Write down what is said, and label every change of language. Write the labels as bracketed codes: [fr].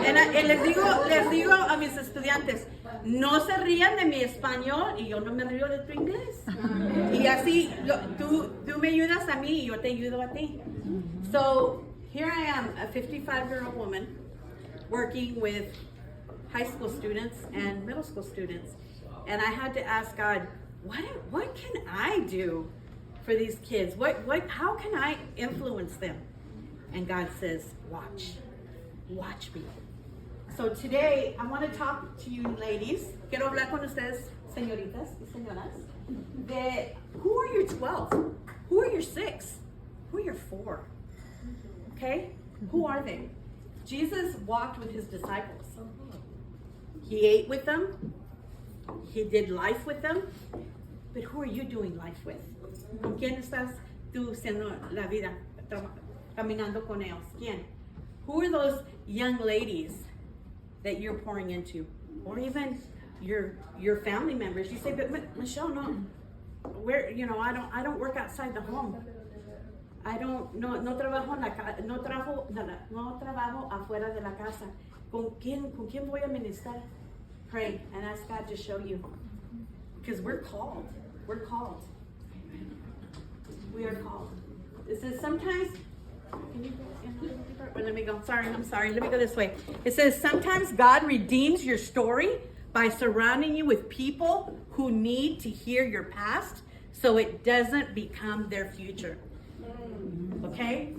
[es] And les digo a mis estudiantes, no se rían de mi español y yo no me río de tu inglés. Y así, tú me ayudas a mí y yo te ayudo a ti. [en] So, here I am, a 55-year-old woman, working with high school students and middle school students. And I had to ask God, what can I do for these kids? How can I influence them? And God says, watch me. So today, I want to talk to you ladies. [es] Quiero hablar con ustedes, señoritas y señoras, de [en] who are your 12? Who are your 6? Who are your 4? Okay? Who are they? Jesus walked with his disciples. He ate with them. He did life with them. But who are you doing life with? [es] ¿Con quién estás tú haciendo la vida, caminando con ellos? ¿Quién? [en] Who are those young ladies that you're pouring into? Or even your family members. You say, but Michelle, no, I don't work outside the home. [es] No trabajo en la casa, no trabajo afuera de la casa. ¿Con quién voy a ministrar? [en] Pray and ask God to show you. Because we're called. We're called. We are called. It says sometimes, can you go deeper? Or let me go. I'm sorry. Let me go this way. It says sometimes God redeems your story by surrounding you with people who need to hear your past so it doesn't become their future. Okay?